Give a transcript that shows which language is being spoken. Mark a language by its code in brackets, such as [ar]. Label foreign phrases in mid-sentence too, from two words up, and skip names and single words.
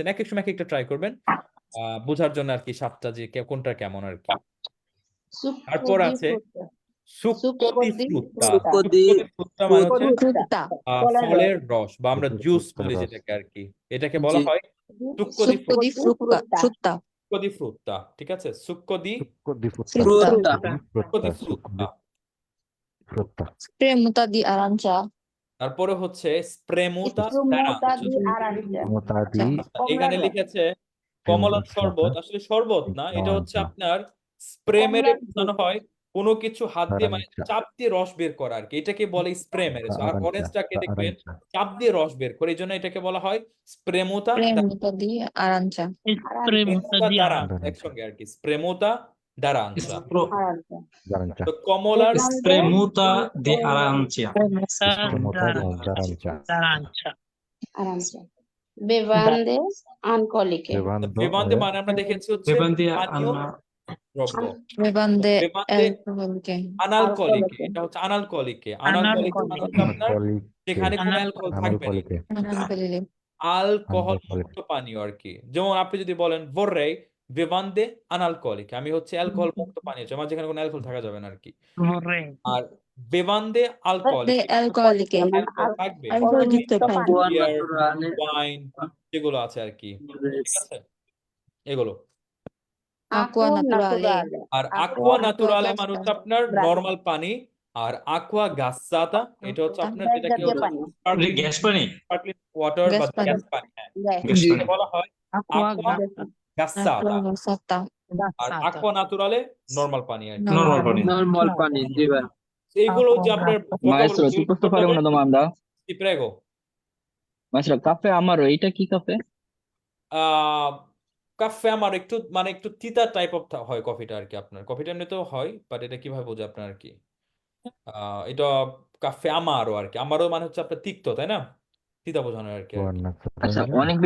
[bn] এক এক সময় এক একটা ট্রাই করবেন বোঝার জন্য আর কি, স্বাদটা যে কোনটা কেমন আর কি। Succo তারপর di আছে frutta. [it] succo di frutta. succo di [bn] ফ্রুত্তা মানে হচ্ছে Frutta. ফলের রস, বা আমরা জুস বলি যেটাকে আর কি, এটাকে বলা জি। হয় [it] succo di Succo di frutta. succo di frutta, [bn] ঠিক আছে? [it] succo di [bn] ফ্রুত্তা। [it] succo di frutta. Spremuta di arancia. [bn] তারপরে হচ্ছে স্প্রেমুতা [it] Spremuta di arancia. [bn] এখানে লিখেছে কমলার শরবত, আসলে শরবত না, এটা হচ্ছে আপনার স্প্রে মেরে বোঝানো হয় কোনো কিছু হাত দিয়ে, মানে চাপ দিয়ে রস বের করা আর কি, এটাকে বলে স্প্রে মেরেছে। আর অরেঞ্জটাকে দেখবেন চাপ দিয়ে রস বের করে, এই জন্য এটাকে বলা হয় স্প্রেমুতা [it] Spremuta di arancia. Spremuta di [bn] দারাঞ্চা, একসঙ্গে আর কি, [it] spremuta d'arancia. [bn] arancia. তো কমলার [it] Spremuta di arancia. d'arancia. Arancia. Bevande alcoliche. [bn] বেবান্দে মানে আমরা দেখেছি হচ্ছে Bevande পানীয় দ্রব্য। Bevande বেবান্দে alcoliche. আনালকলিকে, এটা হচ্ছে আনালকলিকে। আনালকলিকে মানে হচ্ছে আপনার যেখানে কোনো অ্যালকোহল থাকবে না, Analcoliche. আলকোহল মুক্ত পানীয় আর কি। যেমন আপনি যদি বলেন [it] vorrei bevande analcoliche, [bn] আমি হচ্ছে অ্যালকোহল মুক্ত পানীয় চাই, আমার যেখানে কোনো অ্যালকোহল থাকা যাবে না আর কি। Vorrei. আর [it] bevande alcoliche, De alcoliche. [bn] অ্যালকোহল থাকবে, [it] Alcol di [bn] Acqua বিয়ার, naturale. ওয়াইন, যেগুলো আছে আর কি, ঠিক আছে এগুলো। [it] Acqua naturale. [bn] আর Acqua [it] aqua naturale [bn] মানে gassata. হচ্ছে আপনার Bravo. নর্মাল পানি, আর [it] aqua gassata [bn] এটা হচ্ছে আপনার গ্যাস যেটাকে জাতীয় পানি। স্পার্কলিং গ্যাস পানি ওয়াটার বা গ্যাস পানি। গ্যাস পানি, হ্যাঁ গ্যাস। গ্যাস জি পানি বলা হয় Acqua aqua gassata. gassata, আর Gassata. [it] aqua naturale [bn] নর্মাল পানি আর কি। নর্মাল পানি। [it] Normal pani, sì, beh. [bn] এইগুলো হচ্ছে আপনার [it] Maestro, ti posso fare una domanda? [bn] জি প্রেগো। [it] Maestro, caffè amaro, [bn] এইটা কি caffè? [it] caffè amaro [bn] একটু মানে একটু তিতা [en] type of [bn] হয় কফিটা আর কি। আপনার কফিটা এমনিতেও হয়, বাট এটা কিভাবে বোঝে আপনার আর কি, এটা [it] caffè amaro [bn] আর কি। আমারও মানে হচ্ছে আপনার তিক্ত, তাই না? তিতা বোঝানো আর কি আর কি। আচ্ছা, অনেক বেশি